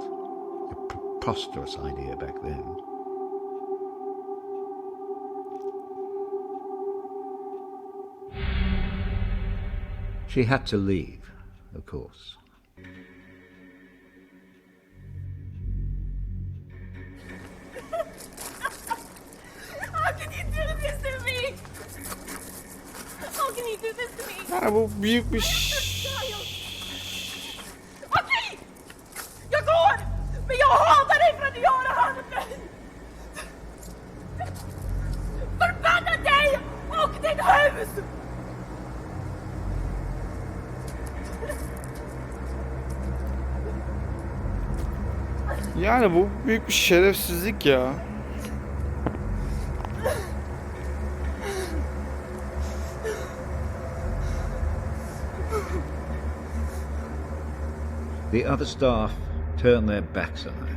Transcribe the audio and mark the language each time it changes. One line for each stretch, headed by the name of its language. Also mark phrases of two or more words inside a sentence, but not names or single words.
English: A preposterous idea back then. She had to leave, of course. How can you do this to me? How can you do this to me?
Turkish: Yani bu büyük bir
Swedish: Okej! Jag går! Men jag hatar dig för att du gör det här med mig! Förbanna dig och ditt hus!
Turkish: Yani bu büyük bir şerefsizlik ya.
English: The other staff turned their backs on her.